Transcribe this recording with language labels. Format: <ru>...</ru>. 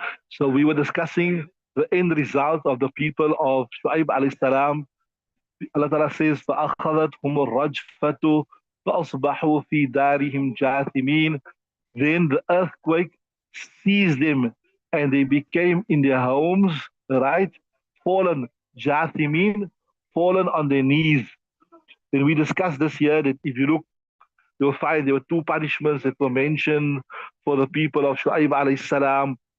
<en>So we were discussing the end result of the people of Shu'aib alayhi salam. Allah Ta'ala says,</en> <ar>فَأَخَذَتْهُمُ الرَّجْفَةُ فَأَصْبَحُوا فِي دَارِهِمْ جَاثِمِينَ.</ar> <en>Then the earthquake seized them and they became in their homes, right? Fallen, jathimin, fallen on their knees. Then we discussed this year that if you look, you'll find there were two punishments that were mentioned for the people of Shu'aib alayhi salam.</en>